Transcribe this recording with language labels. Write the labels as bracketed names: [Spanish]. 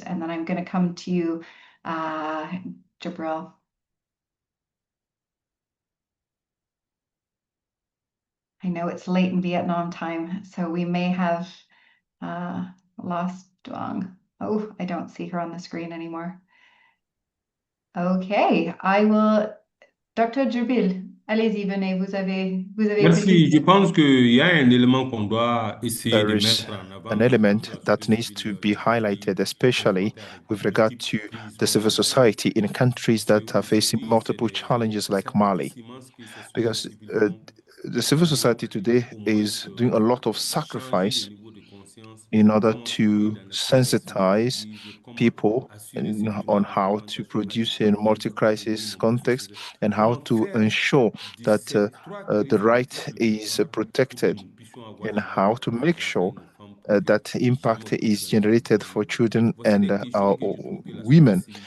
[English] And then I'm going to come to you, Jabril. I know it's late in Vietnam time, so we may have lost Duong. Oh, I don't see her on the screen anymore. Okay, I will. Dr. [French] Jabril, allez-y, venez, vous avez Merci. Je pense qu'il y a un élément qu'on doit essayer [English] There [French] de [English] is [French] mettre en avant [English] an element that needs to be highlighted, especially with regard to the civil society in countries that are facing multiple challenges like Mali. Because the civil society today is doing a lot of sacrifice in order to sensitize people on how to produce in multi-crisis context and how to ensure that the right is protected, and how to make sure that impact is generated for children and women.